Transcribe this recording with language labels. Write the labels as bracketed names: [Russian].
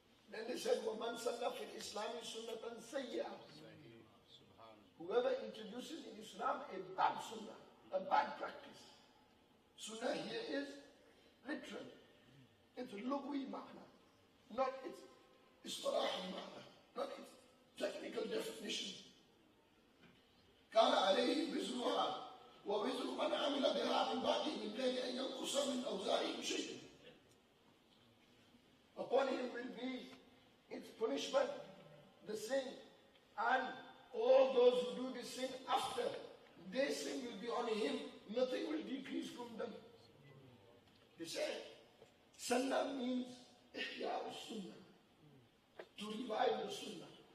[English] Then they said, [Arabic] وَمَنْ سَنَّ فِي الْإِسْلَامِ سُنَّةً سَيِّئَةً, [English] whoever introduces in Islam a bad sunnah, a bad practice. Sunnah here is literal. It's lugwi ma'na, not its istirahi ma'na, not its technical definition. [Arabic] كان عليه وزرها ووزر من عمل بها من بعده من غير أن ينقص من أوزارهم شيء. [English] Upon him will be its punishment, the sin, and all those who do the sin after, their sin will be on him, nothing will decrease from them. They say, Sunnah means ihya sunnah, to revive the sunnah.